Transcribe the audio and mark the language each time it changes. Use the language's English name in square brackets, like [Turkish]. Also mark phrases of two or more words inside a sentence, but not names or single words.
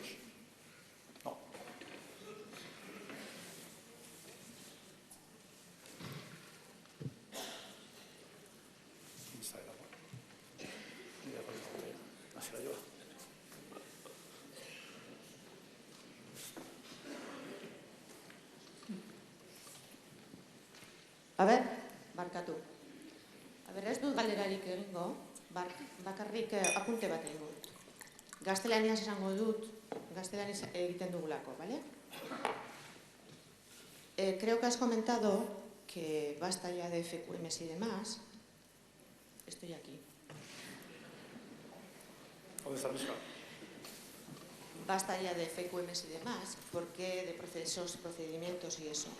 [Spanish] No. ¿Quién está de acuerdo? Mira, con esta botella. No se la lleva. [Basque] A ber, barkatu. Ez dut galderarik egingo, bakarrik apunte bat egingo dut. Gaztelaniaz esango dut, gaztelaniaz egiten dugulako, [Spanish] ¿vale? Creo que has comentado que basta ya de FQMs y demás. Estoy aquí. ¿Dónde está Misca? Basta ya de FQMs y demás, porque de procesos, procedimientos y eso.